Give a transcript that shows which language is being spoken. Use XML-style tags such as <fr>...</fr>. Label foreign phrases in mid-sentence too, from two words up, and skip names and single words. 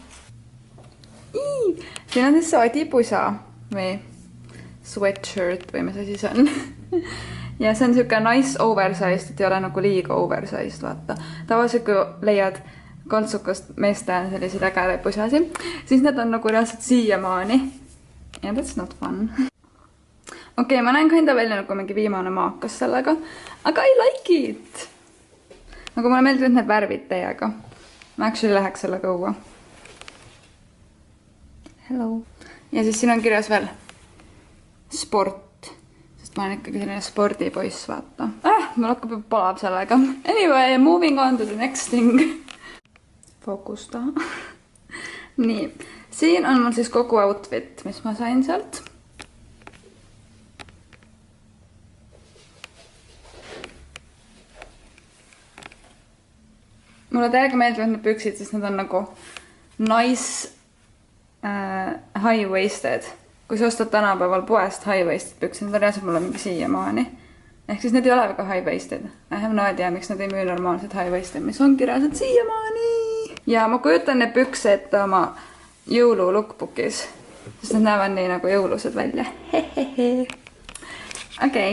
<et>Siin on siis soodipusa või sweatshirt või mis asi see on. Ja see on siuke</et> <en>nice oversized,</en> <et>et ei ole nagu liiga oversized, vaata. Tavaliselt kui leiad kaltsukast meestel selliseid ägedaid pusasi, siis need on nagu reaalselt siiamaani.</et> <en>Yeah, that's not fun.</en> <et>Okei, ma näen ka enda välja nagu mingi viimane maakas sellega, aga</et> <en>I like it.</en> <et>Nagu mulle meeldivad need värvid teiega. Ma actually läheks sellega õua. Hello. Ja siis siin on kirjas veel sport. Sest ma olen ikkagi selline spordipoiss, vaata. Mul hakkab juba palav sellega.</et> <en>Anyway, moving on to the next thing.</en> <et>Fookusta. Nii. Siin on mul siis kogu outfit, mis ma sain sealt. Mulle täiega meeldivad need püksid, sest need on nagu</et> <en>nice high-waisted.</en> <et>Kui sa ostad tänapäeval poest high-waisted püksid, need on reaalselt mulle mingi siiamaani. Ehk siis need ei ole väga high-waisted.</et> <en>I have no idea,</en> <et>miks nad ei müü normaalsed high-waisted, mis ongi reaalselt siiamaani. Ja ma kujutan need püksed oma jõulu lookbookis, sest need näevad nii nagu jõulused välja. Okei.</et>